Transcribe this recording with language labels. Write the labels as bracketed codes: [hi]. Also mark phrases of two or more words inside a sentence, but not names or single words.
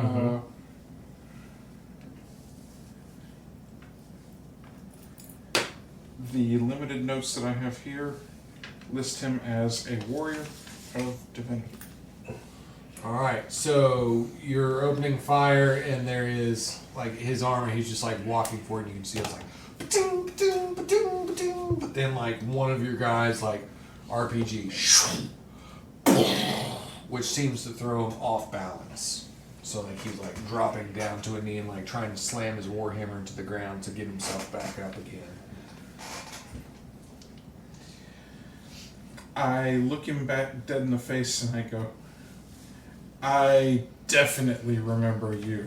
[en] The limited notes that I have here list him as a warrior of divinity. All right, so you're opening fire, and there is like his armor. He's just like walking forward, and you can see it's like, ba-ding, ba-ding, ba-ding, ba-ding. But then like one of your guys like RPG, which seems to throw him off balance. So like he's like dropping down to a knee and like trying to slam his warhammer into the ground to get himself back up again. I look him back dead in the face and I go, I definitely remember you.